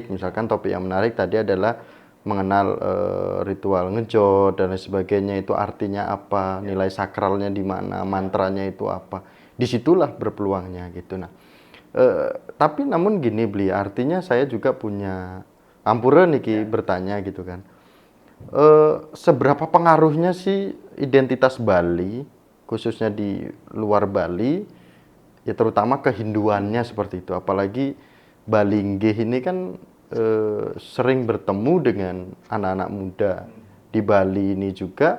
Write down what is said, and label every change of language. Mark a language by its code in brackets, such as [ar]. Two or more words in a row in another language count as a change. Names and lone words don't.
[id] Misalkan topik yang menarik tadi adalah mengenal ritual ngejot dan lain sebagainya, itu artinya apa, nilai sakralnya di mana, mantranya itu apa. Disitulah berpeluangnya gitu. Nah, tapi namun gini Beli, artinya saya juga punya [ban] ampura niki [id] bertanya gitu kan. Seberapa pengaruhnya sih identitas Bali, khususnya di luar Bali, ya terutama kehinduannya seperti itu. Apalagi Bali Nggih ini kan sering bertemu dengan anak-anak muda di Bali ini juga.